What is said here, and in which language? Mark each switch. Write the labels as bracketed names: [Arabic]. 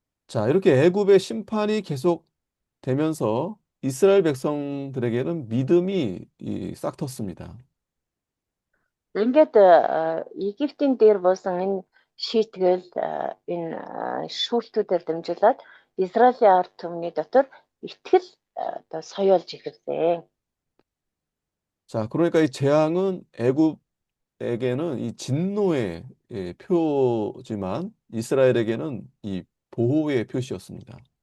[Korean] 자, 이렇게 애굽의 심판이 계속 되면서 이스라엘 백성들에게는 믿음이 싹 텄습니다. [Mongolian] Ингээд Египтийн дээр буусан энэ шийтгэл энэ шүүлтүүдээр дамжуулаад Израилийн ард түмний дотор итгэл одоо соёолж эхэлсэн. [Korean] 자, 그러니까 이 재앙은 애굽에게는 이 진노의 표지만 이스라엘에게는 이 보호의 표시였습니다.